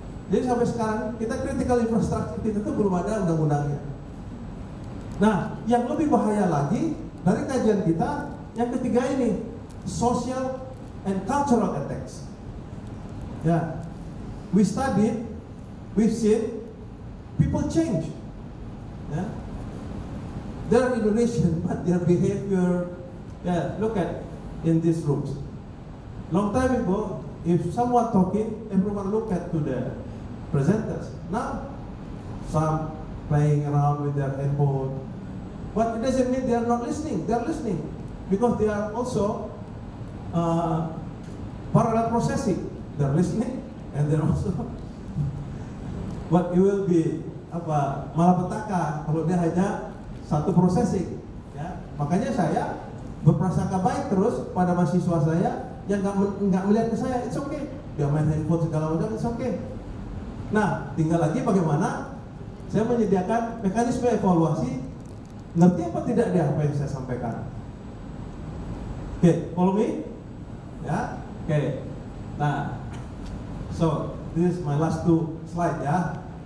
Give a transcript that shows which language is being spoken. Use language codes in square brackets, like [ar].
[id] Jadi sampai sekarang kita critical infrastructure kita itu belum ada undang-undangnya. Nah, yang lebih bahaya lagi dari kajian kita yang ketiga ini, [en] social and cultural attacks. Ya, we studied, we've seen people change. Ya, they're Indonesian, but their behavior, look at in these rooms. Long time ago, if someone talking, everyone look at to the presenters. Now, some playing around with their handphone, but it doesn't mean they are not listening. They are listening because they are also parallel processing. They are listening and they are also. But it will be [id] malapetaka kalau dia hanya satu processing. Ya, makanya saya berprasangka baik terus pada mahasiswa saya yang nggak melihat ke saya. [en] It's okay. [id] Dia main handphone segala macam, [en] it's okay. [id] Nah, tinggal lagi bagaimana saya menyediakan mekanisme evaluasi, ngerti apa tidak dia apa yang saya sampaikan. Oke, [en] follow me? [id] Ya, oke. [en] Nah, so this is my last two slide ya.